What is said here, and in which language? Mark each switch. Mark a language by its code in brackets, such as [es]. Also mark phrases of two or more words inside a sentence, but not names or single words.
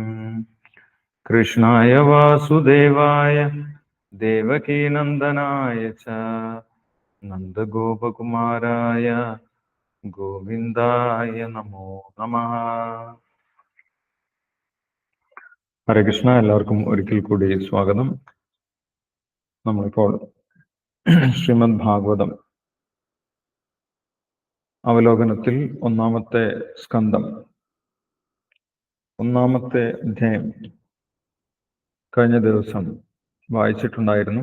[sa] कृष्णाय वासुदेवाय देवकीनन्दनाय च नन्दगोपकुमाराय ഗോവിന്ദായ നമോ നമഃ. ഹരേ കൃഷ്ണ. [ml] എല്ലാവർക്കും ഒരിക്കൽ കൂടി സ്വാഗതം. നമ്മളിപ്പോൾ ശ്രീമദ് ഭാഗവതം അവലോകനത്തിൽ ഒന്നാമത്തെ സ്കന്ധം, ഒന്നാമത്തെ അധ്യായം കഴിഞ്ഞ ദിവസം വായിച്ചിട്ടുണ്ടായിരുന്നു.